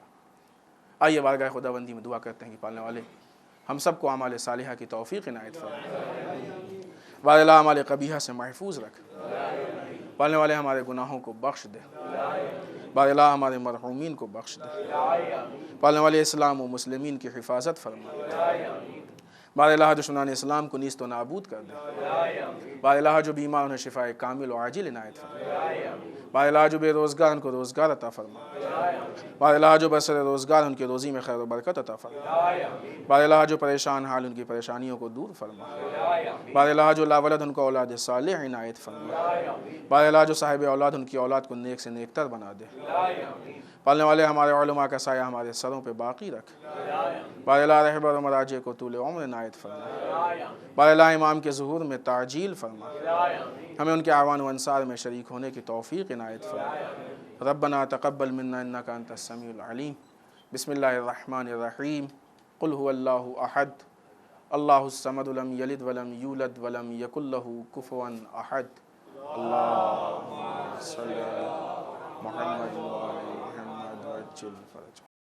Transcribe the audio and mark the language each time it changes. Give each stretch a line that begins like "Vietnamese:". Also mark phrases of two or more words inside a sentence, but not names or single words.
Urdu: آئیے بارگاہ خداوندی میں دعا کرتے ہیں کہ پالنے والے ہم سب کو اعمال صالحہ کی توفیق عنایت فرمائے. بار اللہ اعمال قبیحہ سے محفوظ رکھ. پالنے والے ہمارے گناہوں کو بخش دے. بار اللہ ہمارے مرحومین کو بخش دے. پالنے والے اسلام و مسلمین کی حفاظت فرما. بار اللہ دشمنان اسلام کو نیست و نابود کر دے. بار اللہ جو بیمار انہیں شفائے کامل و عاجل عنایت فرما. بار اللہ جو بے روزگار ان کو روزگار عطا فرما. بار اللہ جو برسر روزگار ان کی روزی میں خیر و برکت عطا فرما. بار اللہ جو پریشان حال ان کی پریشانیوں کو دور فرما. بار اللہ جو لاولد ان کو اولاد صالح عنایت فرما. بار اللہ جو صاحب اولاد ان کی اولاد کو نیک سے نیک تر بنا دے. پالنے والے ہمارے علماء کا سایہ ہمارے سروں پہ باقی رکھ. بار اللہ رہبر و مراجع کو طول عمر عنایت فرما. بار اللہ امام کے ظہور میں تعجیل فرما. ہمیں ان کے اعوان و انصار میں شریک ہونے کی توفیق عنایت فرما.
Arabic: ربنا تقبل منا انک انت السمیع العلیم. بسم اللہ الرحمن الرحیم. قل هو اللہ احد اللہ الصمد لم یلد ولم یولد ولم یکن له کفوا احد. اللہم صلی علی محمد وعلی محمد وعجل فرجہ.